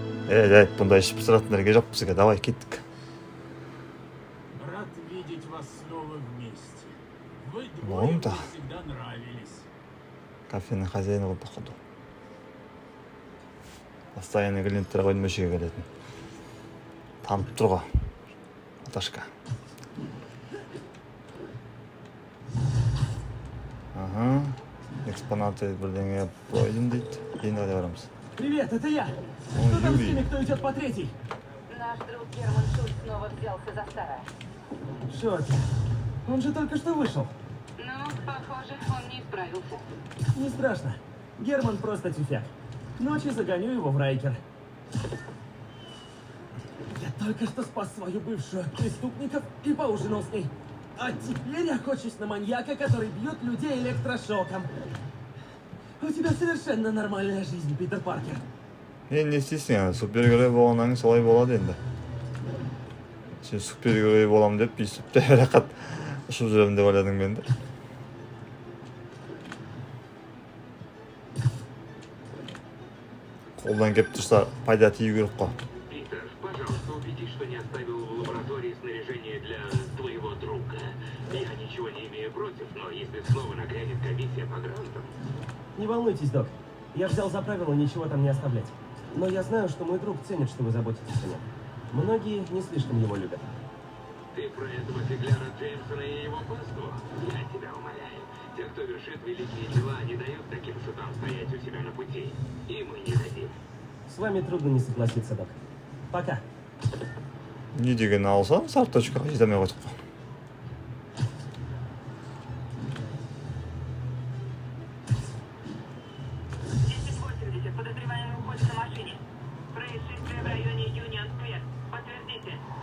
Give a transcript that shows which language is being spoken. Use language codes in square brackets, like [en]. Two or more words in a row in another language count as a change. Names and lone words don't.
[kk] Бұндай ішіп сыратындар жоқ бізге. Давай, кеттік. [ru] Рад видеть вас снова вместе. Вы двое мне всегда нравились. [kk] Кафенің хозяйны болды, походу. [ru] Постоянный клиенттер [kk] ғой мөшеге келетін. Танып тұр ғой. Наташка. Ага. Экспонаты бірдеңе пройдым дейді. Кейін қайда барамыз. [ru] Привет, это я. Ой, Что там с Юрий. теми, кто идет по третий? Наш друг Герман Шульц снова взялся за старое. Шокер. Он же только что вышел. Но, похоже, он не справился. Не страшно. Герман просто тюфяк. Ночью загоню его в Райкер. Я только что спас свою бывшую от преступников и поужинал с ней. А теперь я охочусь на маньяка, который бьет людей электрошоком. У тебя совершенно нормальная жизнь, Питер Паркер. [kk] Не істейсің енді, супергерой болғаннан солай болады енді. Сен супергерой болам деп, бүйтіп те рақат ұшып жүремін деп ойладың мен де. Қолдан кеп тұрса пайда тию керек қой. [ru] Питер, пожалуйста, убедись, что не оставил в лаборатории снаряжение для твоего друга. Я ничего не имею против, но если снова нагрянет комиссия по грантам... Не волнуйтесь, док. Я взял за правило ничего там не оставлять. Но я знаю, что мой друг ценит, что вы заботитесь о нем. Многие не слишком его любят. Ты про этого фигляра Джеймсона и его паству? Я тебя умоляю. Те, кто вершит великие дела, не дают таким шутам стоять у себя на пути. И мы не дадим. С вами трудно не согласиться, док. Пока. [kk] Не деген алсам, сары точкаға жете алмай қойдық қой. [ru] 1080, подозреваемый уходит на машине. Происшествие в районе Юнион-сквер. Подтвердите.